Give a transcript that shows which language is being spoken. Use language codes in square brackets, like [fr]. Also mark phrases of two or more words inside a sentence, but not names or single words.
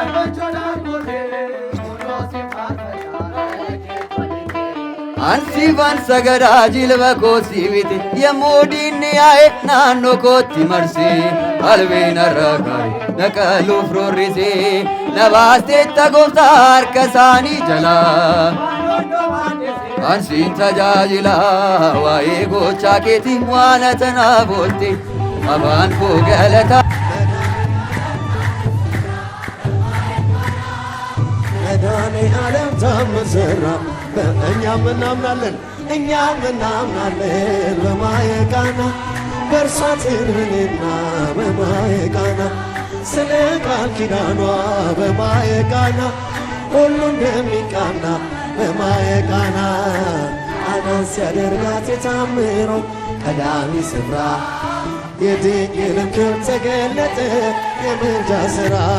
[om] Ansiifan sagadaa jilba koo siibite yemmuu diinni yaa'e naannoo kootti marsee qalbiin irraa kaa'e naqaluuf roorrisee na baasteetta gooftaa harka isaanii jalaa ansiin tajaajila waa'ee gochaa keetii waan tanaaf oolte afaan koo galata [am] መድኃኔዓለም ታምር ሠራ እኛም እናምናለን በማየ ቃና በእርሷ ትንብልና በማየ ቃና ስለ ቃል ኪዳኗ በማየ ቃና ሁሉ እንደሚቃና በማየ ቃና አናን ሲያደርጋት የታምሮ ቀዳሚ ስፍራ የድንግልም ክብር ተገለጠ የምልጃ ሥራ